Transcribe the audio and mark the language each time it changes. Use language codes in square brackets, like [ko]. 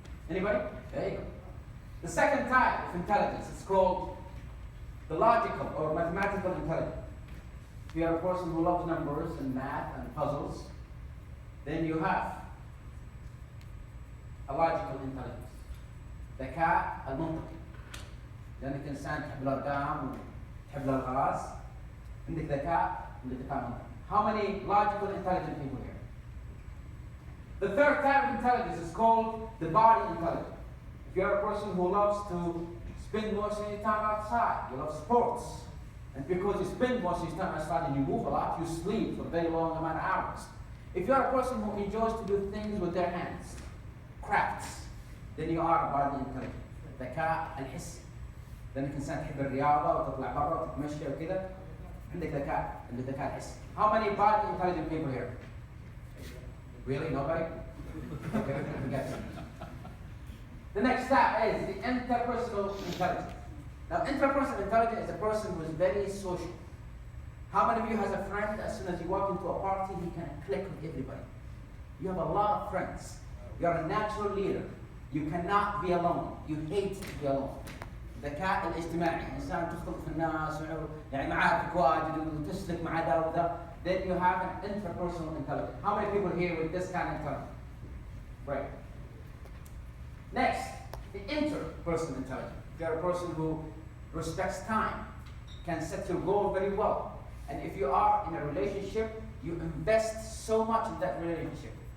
[en] Anybody? There you go. The second type of intelligence is called the logical or mathematical intelligence. If you are a person who loves numbers and math and puzzles, then you have a logical intelligence. [ar] ذكاء المنطقي. لأنك إنسان تحب الأرقام وتحب الألغاز. عندك ذكاء منطقي. [en] How many logical intelligent people here? The third type of intelligence is called the body intelligence. If you're a person who loves to spend most of your time outside, you love sports, and because you spend most of your time outside and you move a lot, you sleep for a very long amount of hours. If you're a person who enjoys to do things with their hands, crafts, then you are a body intelligent. [ar] الذكاء الحسي. لأنك إنسان تحب الرياضة وتطلع برا وتتمشى وكذا، عندك الذكاء الحسي. [en] How many body intelligent people here? Really? Nobody? Okay, we got some. The next step is the interpersonal intelligence. Now, interpersonal intelligence is a person who is very social. How many of you has a friend, as soon as you walk into a party, he can click with everybody? You have a lot of friends. You are a natural leader. You cannot be alone. You hate to be alone. [ar] الذكاء الاجتماعي، إنسان تخلط في الناس يعني معارفك واجد وتسلك مع ده وده. [en] Then you have an interpersonal intelligence. How many people here with this kind of intelligence? Right. Next, the interpersonal intelligence. You're a person who respects time, can set your goal very well. And if you are in a relationship, you invest so much in that relationship.